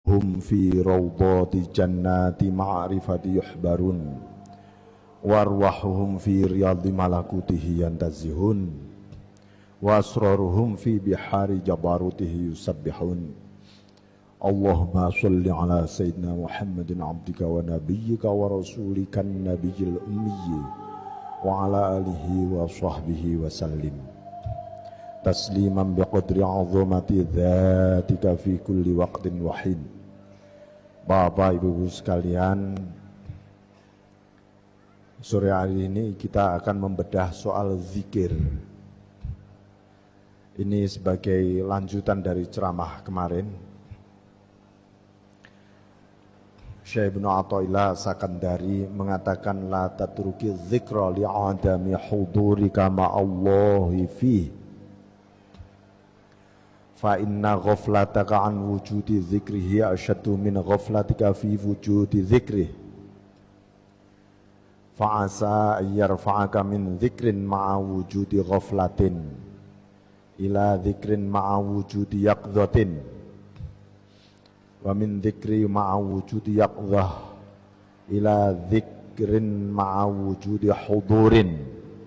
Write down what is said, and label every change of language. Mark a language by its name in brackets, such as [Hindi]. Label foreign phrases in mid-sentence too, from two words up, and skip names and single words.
[Arabic] هم في روضة جنة معرفة يحبرون وأرواحهم في رياض ملكوته ينتزهون وأسرارهم في بحار جبروته يسبحون. اللهم صل على سيدنا محمد عبدك ونبيك ورسولك النبي الأمي وعلى آله وصحبه وسلم تسليما بقدر عظمة ذاتك في كل وقت وحين. [Indonesian] Bapak Ibu sekalian, sore hari ini kita akan membedah soal zikir. Ini sebagai lanjutan dari ceramah kemarin. [Arabic] Syekh Ibnu Athaillah Sakandari mengatakan لا تترك الذكر لعدم حضورك مع الله فيه فإن غفلتك عن وجود ذكره أشد من غفلتك في وجود ذكره فعسى يرفعك من ذكر مع وجود غفلة إلى ذكر مع وجود يقظة ومن ذكر مع وجود يقظة إلى ذكر مع وجود حضور